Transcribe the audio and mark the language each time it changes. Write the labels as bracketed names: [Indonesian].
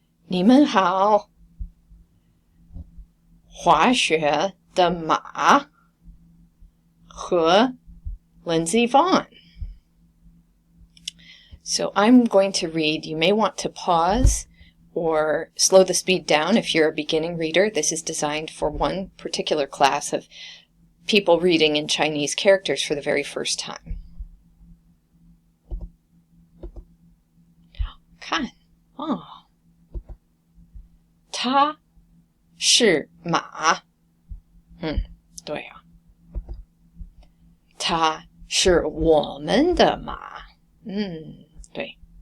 [Chinese] 你们好，滑雪的马和 Lindsey Vonn. [English] So I'm going to read. You may want to pause or slow the speed down if you're a beginning reader. This is designed for one particular class of people reading in Chinese characters for the very first time. [Chinese] 看，哦，它是马，对啊，它是我们的马，对，